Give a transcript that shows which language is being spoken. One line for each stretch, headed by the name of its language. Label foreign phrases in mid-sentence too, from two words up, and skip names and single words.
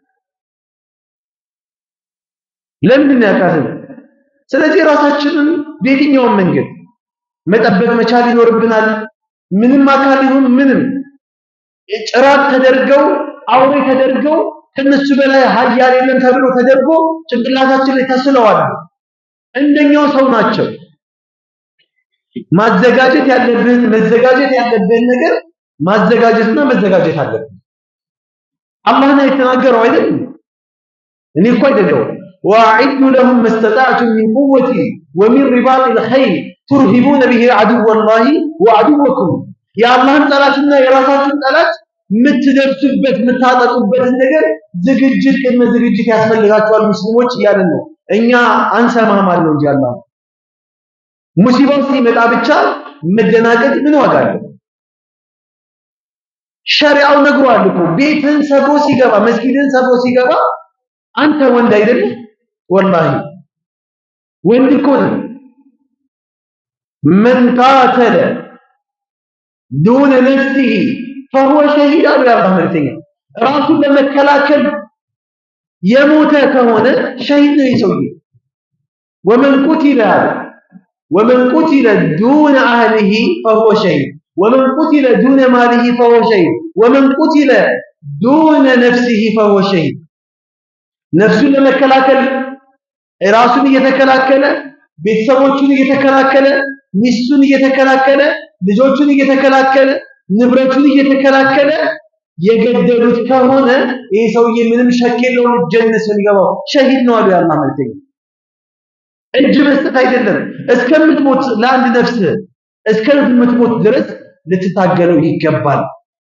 Amharic: ስለዚህ ራሳችንን በየትኛውም መንገድ መጠበቅ መቻል ይኖርብናል። ምንም አካል ይሁን ምንም ጭራቅ ተደርገው አውሬ ተደርገው ከነሱ በላይ ሀያል የለም ተብሎ ተደርጎ ጭንቅላታችን ላይ ተስለዋል። እንደኛው ሰው ናቸው። መዘጋጀት ያለብን ነገር ማዘጋጀትና መዘጋጀት አለብን። አላህ ነው የተናገረው አይደል? እኔ እኮ አይደለም
Arabic: وأعدوا لهم ما استطعتم من قوة ومن رباط الخيل ترهبون به عدو الله وعدوكم يا الله
Amharic: ጠላትና የራሳችሁን ጠላት የምትደርሱበት የምታጠቁበት ነገር ዝግጅት ያስፈልጋቸዋል ሙስሊሞች እያልን ነው። እኛ አንሰማም አለ እንጂ አላህ ሙሲባው ሲመጣ ብቻ መደናገጥ ምን ዋጋ አለው? ሸሪዓው ነግሯል እኮ ቤትን ሰብሮ ሲገባ መስጊድን ሰብሮ ሲገባ አንተ ወንድ አይደለም ወላሂ ወንድ እኮ ነው።
Arabic: من قاتل دون نفسه فهو شهيد
Amharic: አሉ ያላህ መልእክተኛ። ራሱን ለመከላከል የሞተ ከሆነ ሸሂድ ነው ይሰውዬ።
Arabic: ومن قتل دون أهله فهو شهيد ومن قتل دون ماله فهو شهيد ومن قتل دون نفسه فهو شهيد
Amharic: ነፍሱን ለመከላከል ራሱን እየተከላከለ ቤተሰቦቹን እየተከላከለ ሚስቱን እየተከላከለ ልጆቹን እየተከላከለ ንብረቱን እየተከላከለ የገደሉት ከሆነ ይሄ ሰውዬ ምንም ሸክ የለውም ጀነት የሚገባው ሸሂድ ነው አሉ ያላህ መልእክተኛ። እጅ መስጠት አይደለም እስከምትሞት ለአንድ ነፍስ እስከምትሞት ድረስ ልትታገለው ይገባል።